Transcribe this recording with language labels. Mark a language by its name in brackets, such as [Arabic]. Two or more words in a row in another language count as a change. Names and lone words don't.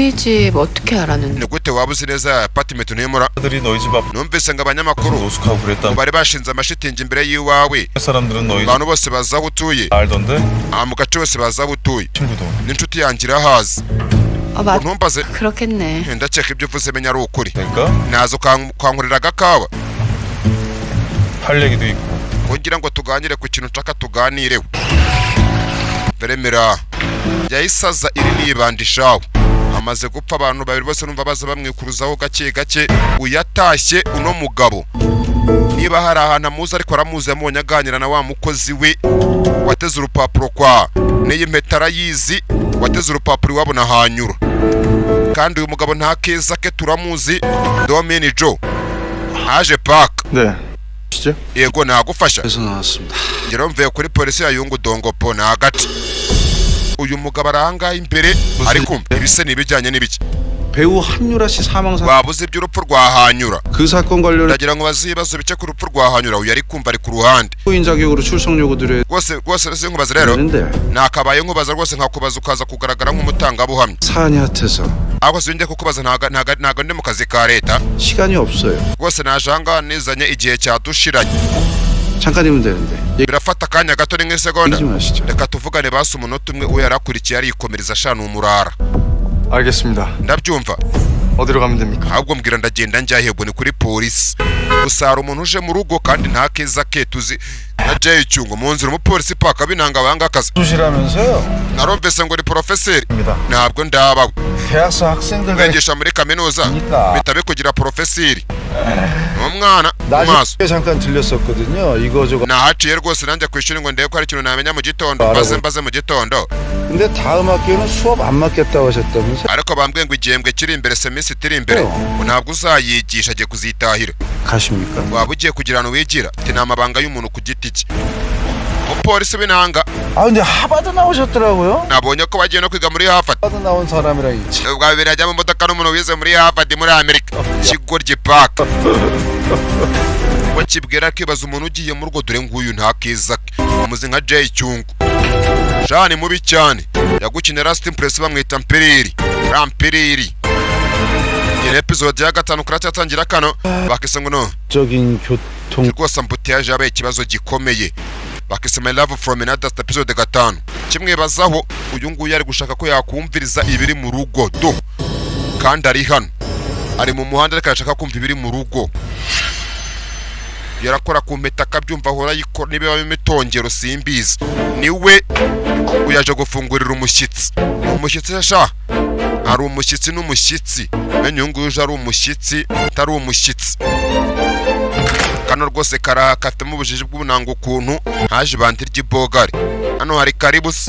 [Korean] 이 집 어떻게 알았는데? [Kinyarwanda] ni gute waba uzi neza apartment ntuyemura [Korean] 아들이 너희 집 앞 [Kinyarwanda] numvise ngo abanyamakuru [Korean] 노숙하고 그랬다. [Kinyarwanda] bari bashinze amashitingi imbere y'iwawe [Korean] 사람들은 너희 집 [Kinyarwanda] abantu bose bazi aho utuye [Korean] 알던데? [Kinyarwanda] mu gace bose bazi aho utuye [Korean] 친구도. [Kinyarwanda] n'inshuti yanjye irahazi [Korean] 아 맞. [Kinyarwanda] ntumbaze [Korean] 그렇겠네. [Kinyarwanda] ndakeka ibyo uvuze menya ari ukuri [Korean] 그러니까 [Kinyarwanda] naza ukankurira agakawa [Korean] 할 얘기도 있고. [Kinyarwanda] kugira ngo tuganire ku kintu nshaka tuganireho beremera yayisaza iri nibandishaho amaze gupfa abantu babiri bose numva baza bamwikuruzaho gake gake uyatashye uno mugabo niba hari ahantu amuzi ariko aramuzi yamubonye aganira na wa mukozi we wateze urupapuro kwa n'iyi mpeta arayizi wateze urupapuro iwabo na hanyura kandi uyu mugabo nta keza ke turamuzi Domini Joe aje paka [Korean] 네. 시죠? [Kinyarwanda] yego nagufasha [Korean] 그래서 나왔습니다. [Kinyarwanda] ngero mvuye kuri polisi ya Yungu Dongopo na hagati uyu mugabo aranga imbere ariko ibise nibijyanye n'ibiki [Korean] 배우 한유라 씨 사망 사건 [Kinyarwanda] wabuze iby'urupfu rwa hanyura [Korean] 그 사건 관련해 [Kinyarwanda] ndagira ngo bazibazo bike ku rupfu rwa hanyura uyu ari kumva ari ku ruhande [Korean] 후인 자격으로 출석 요구 드려야 [Kinyarwanda] rwose sinkubaza rero [Korean] 되는데 [Kinyarwanda] nakabaye nkubaza rwose nkakubaza ukaza kugaragara nk'umutangabuhamya [Korean] 사안이 핫해서 [Kinyarwanda] ahubwo sinjye kukubaza ntago ndi mu kazi ka leta [Korean] 시간이 없어요. [Kinyarwanda] rwose naje ahangaha nizanye igihe cyadushiranye [Korean] 잠깐이면 되는데 [Kinyarwanda] birafata akanya gato ni nk'isegonda [Korean] 얘기 좀 하시죠. [Kinyarwanda] reka tuvugane basi umunota umwe uwo yarakurikiye arikomereza ashana umurara [Korean] 알겠습니다. [Kinyarwanda] ndabyumva [Korean] 어디로 가면 됩니까? [Kinyarwanda] ahubwo mbwira ndagenda njyahebwe ni kuri polisi gusa hari umuntu uje mu rugo kandi nta keza ke tuzi na Jay Cyungu mu nzira umupolisi paka binanga banga akazi [Korean] 수시라면서요? [Kinyarwanda] narumvise ngo ni profeseri [Korean] 입니다. [Kinyarwanda] ntabwo ndabawe [Korean] 대학생 학생들 [Kinyarwanda] bigisha muri kaminuza [Korean] 그러니까. [Kinyarwanda] bitabe kugira profeseri umwana mu maso [Korean] 낮에 잠깐 들렸었거든요. 이거저거. [Kinyarwanda] nahaciye rwose nanjye ku ishuri ngo ndebe ko hari ikintu namenya mu gitondo mbaze mu gitondo [Korean] 근데 다음 학기에는 수업 안 맞겠다고 하셨다면서? [Kinyarwanda] ariko bambwiye ngo igihembwe kiri imbere semisi iri imbere ngo ntabwo uzayigisha agiye kuzitahira [Korean] 가십니까? [Kinyarwanda] waba ugiye kugira ahantu wigira ati ni amabanga y'umuntu ku giti cye umupolisi w'intanga [Korean] 아 근데 하버드 나오셨더라고요. [Kinyarwanda] nabonye ko bagiye no kwiga muri Harvard [Korean] 하버드 나온 사람이라 이 [Kinyarwanda] ubwa bibiri ajya mu modoka n'umuntu wize muri Harvard muri Amerika kigoryi paka ngo kibwira kibaza umuntu ugiye mu rugo dore nguyu nta keza ke umuzi nka Jay Cyungu Jani mubi cyane yagukinira Last Impress bamwita Mpiriri Rampiriri iyi episode ya gatanu kuracyatangira kano bakise ngo no [Korean] 적인 교통 [Kinyarwanda] rwose ambutiyaje yabaye ikibazo gikomeye bakise My Love From Another episode gatanu kimwe bazaho uyu nguyu ari gushaka ko yakumviriza ibiri mu rugo do kandi ari hano ari mu muhanda ariko arashaka kumva ibiri mu rugo yarakora ku mpeta akabyumva ahora yikora niba imitongero simbizi niwe uyaje gufungurira umushyitsi sha ari umushyitsi n'umushyitsi menye uyu nguyu uje ari umushyitsi utari umushyitsi kano rwose karakafitemo ubujiji bw'ubunanga ukuntu haje ibandi ry'ibogari hano hari karibusi